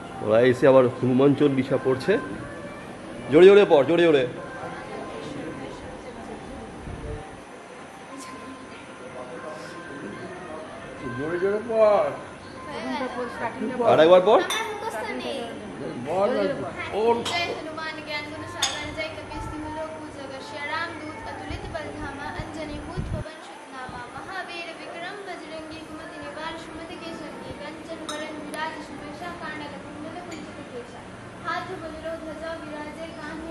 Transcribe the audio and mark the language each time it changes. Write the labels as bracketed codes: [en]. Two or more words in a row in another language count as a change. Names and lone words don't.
[bn] ওরা এসে আবার হনুমান চল্লিশা পড়ছে। জোরে জোরে পড়, জোরে জোরে। জোরে জোরে পড়, আর একবার পড়। বল ওর [hi] हनुमान ज्ञान गुण सागर जय कपीस तिहुलो पूजगर श्री राम दूत अतुलित बल धामा अंजनी भूत पवन सुत नामा महावीर विक्रम बजरंगी कुमति निवार सुमति के संगी कंचन वरण विराज सुबेशा कांडल कुंडल कुंचित केशा हाथ बजरो ध्वजा विराजे कान्हे